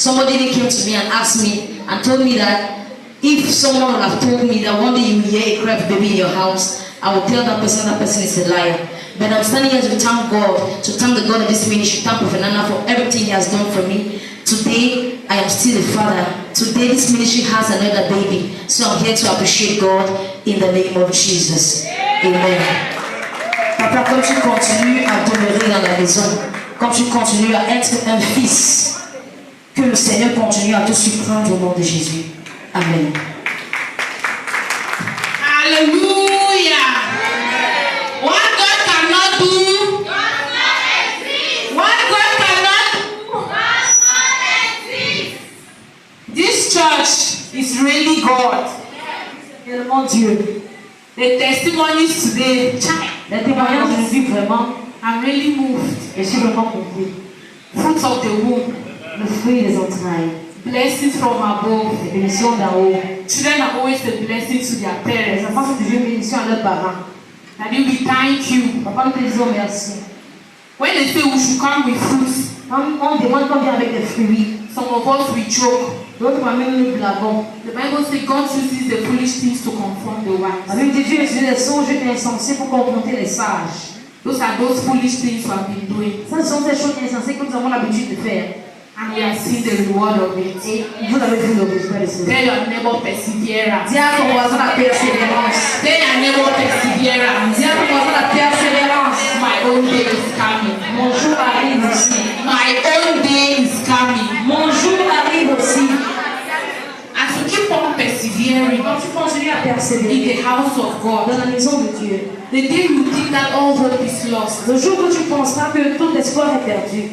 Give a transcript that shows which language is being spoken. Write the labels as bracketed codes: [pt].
[en] Somebody even came to me and asked me and told me that if someone would have told me that one day you will hear a cry of baby in your house, I would tell that person is a liar. But I'm standing here to thank God, to thank the God of this ministry, thank Prophet Nana for everything he has done for me. Today, I am still a father. Today, this ministry has another baby. So I'm here to appreciate God in the name of Jesus. Amen. [fr] Papa, quand tu continues à demeurer dans la maison, quand tu continues à être un fils, que le Seigneur continue à te surprendre au nom de Jésus. [en] Amen. Hallelujah. What God cannot do, what God cannot do, this church is really God. [fr] Mon Dieu, [en] The testimonies today, [fr] les témoignages aujourd'hui vraiment, [en] I'm really moved. [fr] je suis vraiment confiée. [en] Fruits of the womb, [fr] Le fruit des entrailles, [en] blessings from above. [fr] les bénédictions d'en haut. [en] Children are always a blessing to their [fr] Les [en] parents. [fr] enfants sont toujours une bénédiction à leurs parents. [en] Daddy, we thank you. [fr] Papa, nous te disons merci. [en] When they say we should come with fruits, [fr] Quand on demande qu'on vient avec des fruits, [en] some of us we choke. [fr] d'autres moi-même nous blavons. [en] The Bible says God uses the foolish things to confirm the wise. [fr] La Bible dit Dieu utilise les songes insensés pour confronter les sages. [en] Those are those foolish things we have been doing, [fr] Ça, ce sont des choses insensées que nous avons l'habitude de faire. [en] and we have seen the reward of it. [fr] Et vous avez vu le résultat de cela. [en] Tell your neighbor perseverance. [fr] Dis à ton voisin la persévérance. [en] Tell your neighbor perseverance. [fr] Dis à ton voisin la persévérance. [en] My own day is coming. [fr] Mon jour arrive aussi. [en] My own day is coming. [fr] Mon jour arrive aussi. [en] As you keep on persevering [fr] Quand tu continues à [en] in [fr] persévérer [en] the house of God, [fr] dans la maison de Dieu, [en] the day you think that all hope is lost, [fr] le jour où tu penseras que tout espoir est perdu,